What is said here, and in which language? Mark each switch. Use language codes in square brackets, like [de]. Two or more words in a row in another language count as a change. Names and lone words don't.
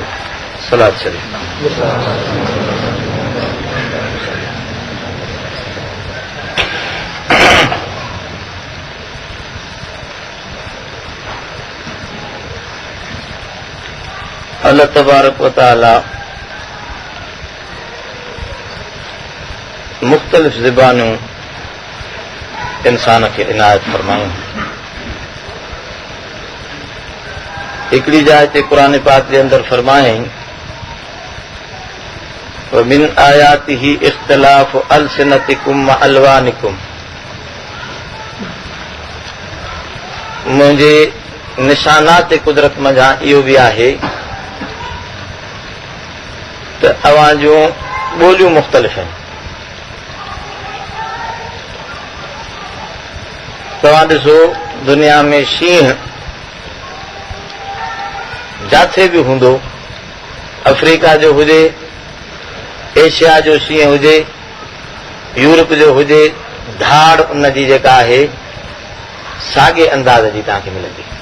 [ar] صلاة شريفة. الله تبارك وتعالى [sd] मुख्तलिफ ज़बानूं इंसान खे इनायत फरमायूं. हिकिड़ी जाइ ते क़ुरान पाक जे अंदरि फरमायईं [ar] ومن آياته اختلاف ألسنتكم وألوانكم. [sd] मुंहिंजे निशानात कुदरत मंझां इहो बि आहे त अवां जूं ॿोलियूं मुख़्तलिफ़ आहिनि. तव्हां ॾिसो दुनिया में शींहं जिथे बि हूंदो, अफ्रीका जो हुजे, एशिया जो शींहं हुजे, यूरोप जो हुजे, धाड़ उन जी जेका आहे साॻे अंदाज़ जी तव्हांखे मिलंदी.